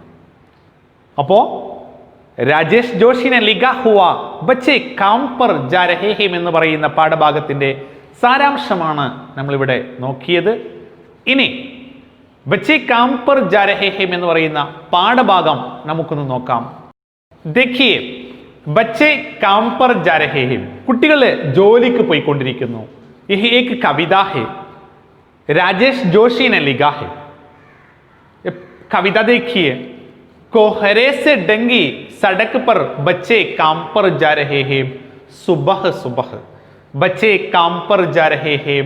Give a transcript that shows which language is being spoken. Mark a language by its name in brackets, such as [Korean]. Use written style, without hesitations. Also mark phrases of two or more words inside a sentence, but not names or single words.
[Malayalam] അപ്പോ രാജേഷ് ജോഷിനെ [Hindi] लिखा हुआ बच्चे काम पर जा रहे हैं [Malayalam] എന്ന് പറയുന്ന പാഠഭാഗത്തിന്റെ സാരാംശമാണ് നമ്മളിവിടെ നോക്കിയത്. ഇനി [Hindi] बच्चे काम पर जा रहे हैं [Malayalam] എന്ന് പറയുന്ന പാഠഭാഗം നമുക്കൊന്ന് നോക്കാം. [Hindi] देखिए बच्चे काम पर जा रहे हैं, [Malayalam] കുട്ടികൾ ജോലിക്ക് പോയിക്കൊണ്ടിരിക്കുന്നു. [Hindi] यह एक कविता है, राजेश जोशी ने लिखा है. कविता देखिए, कोहरे से डंगी सड़क पर बच्चे काम पर जा रहे हैं, सुबह सुबह बच्चे काम पर जा रहे हैं.